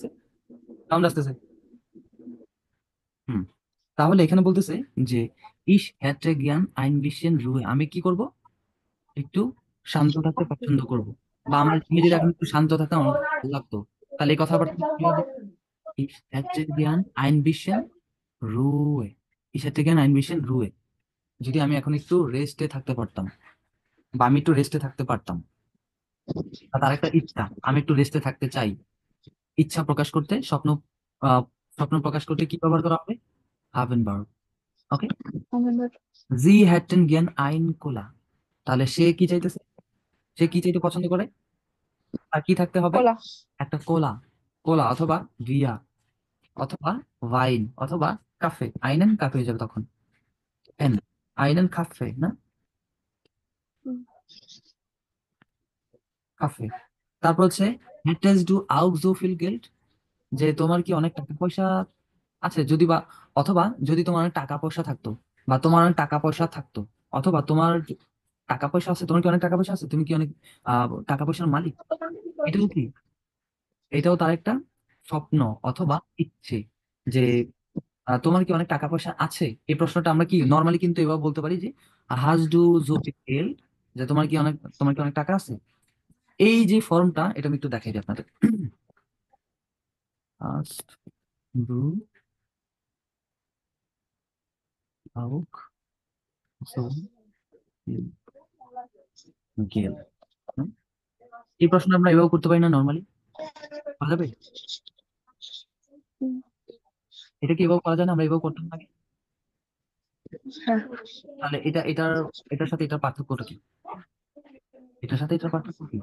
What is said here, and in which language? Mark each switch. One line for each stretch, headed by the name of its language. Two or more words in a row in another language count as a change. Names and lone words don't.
Bangla: সাউন্ড আসতেছে, হুম, তাহলে এখানে বলতেছে যে
German: ich hätte gern ein bisschen Ruhe,
Bangla: আমি কি করব? একটু শান্ত থাকতে পছন্দ করব, বা আমার তুমি যদি এখন একটু শান্ত থাকতাম আমার ভালো লাগতো, তাহলে এই কথাবার্তা কি হবে?
German: Ich hätte gern ein bisschen Ruhe. Ich hätte gern ein bisschen Ruhe.
Bangla: যদি আমি এখন একটু রেস্টে থাকতে পারতাম, বা আমি একটু রেস্টে থাকতে পারতাম, বা তার একটা ইচ্ছা, আমি একটু রেস্টে থাকতে চাই, ইচ্ছা প্রকাশ করতে, স্বপ্ন, আহ, স্বপ্ন প্রকাশ করতে কি ব্যবহার করা হবে? হাভেন ভার্ব। ওকে, আমাদের
German: Sie hätten gern ein Cola,
Bangla: তাহলে সে কি চাইতেছে? সে কি চাইতে পছন্দ করে? আর কি থাকতে হবে? কলা। একটা কোলা, কোলা অথবা বিয়া অথবা ওয়াইন অথবা কাফে,
German: einen Kaffee
Bangla: হয়ে যাবে তখন, এন,
German: einen Kaffee
Bangla: না, হুম, কাফে। তারপর হচ্ছে
German: hättest du auch so viel Geld,
Bangla: যে তোমার কি অনেক টাকা পয়সা আছে, যদি বা, অথবা যদি তোমার অনেক টাকা পয়সা থাকতো, বা তোমার অনেক টাকা পয়সা থাকতো, অথবা তোমার টাকা পয়সা আছে, তোমার কি অনেক টাকা পয়সা আছে, তুমি কি অনেক টাকা পয়সার মালিক, এটাও কি, এটাও তার একটা স্বপ্ন অথবা ইচ্ছে, যে তোমার কি অনেক টাকা পয়সা আছে, এই প্রশ্নটা আমরা কি নর্মালি কিন্তু এভাবে বলতে পারি যে
German: hast du so Geld,
Bangla: যে তোমার কি অনেক টাকা আছে। এই যে ফর্মটা, এটা আমি একটু দেখাই দিই আপনাদের।
German: Hast du auch so viel Geld? হুম?
Bangla: এই প্রশ্ন আমরা এভাবে করতে পারি না নর্মালি, করা যাবে? হুম, এটা কি এভাবে করা যায় না? আমরা এভাবে করতাম আগে। হ্যাঁ। তাহলে এটার সাথে এটার পার্থক্যটা কি? এটার সাথে এটার পার্থক্য কি?